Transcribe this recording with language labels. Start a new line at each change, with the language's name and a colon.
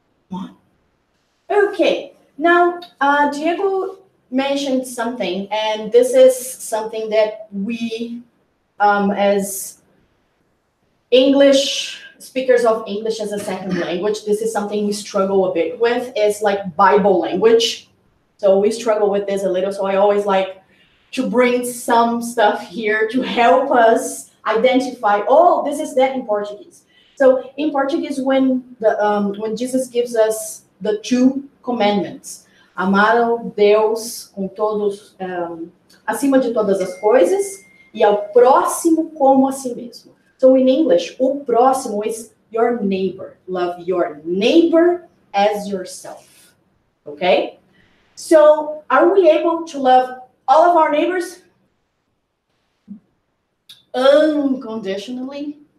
English: on. Okay, now Diego mentioned something, and this is something that we, as English speakers of English as a second language, this is something we struggle a bit with, is like Bible language. So we struggle with this a little, so I always like to bring some stuff here to help us identify, oh, this is that in Portuguese. So in Portuguese, when Jesus gives us the two commandments,
Portuguese: amar a Deus com todos, acima de todas as coisas, e ao próximo como a si mesmo.
English: So in English,
Portuguese: o próximo
English: is your neighbor. Love your neighbor as yourself. Okay? So are we able to love all of our neighbors unconditionally?